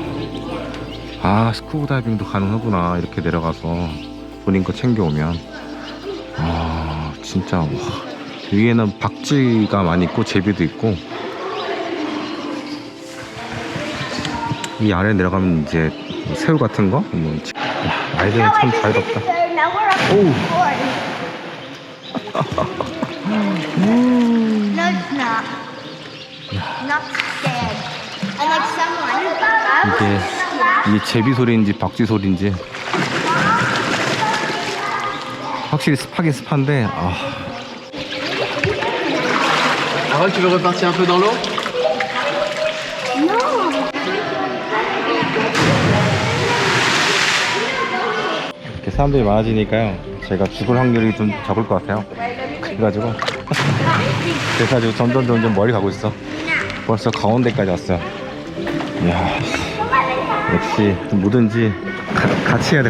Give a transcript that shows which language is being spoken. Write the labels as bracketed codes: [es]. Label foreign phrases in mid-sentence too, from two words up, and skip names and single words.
[ko] 스쿠버 다이빙도 가능하구나. 이렇게 내려가서 본인 거 챙겨오면. 진짜. 와. 위에는 박쥐가 많이 있고 제비도 있고, 이 아래 내려가면 이제 새우 같은 거. 아이들은 참 자유롭다. 오우. [en] No, it's not. Not scared. I like someone. [ko] 이게 제비 소리인지 박쥐 소리인지 확실히 습하긴 습한데. [fr] Tu veux repartir un peu dans l'eau? [ko] 이렇게 사람들이 많아지니까요, 제가 죽을 확률이 좀 적을 것 같아요. 그래가지고 점점 멀리 가고 있어. 벌써 가운데까지 왔어요. 이야, 역시 뭐든지 같이 해야 돼.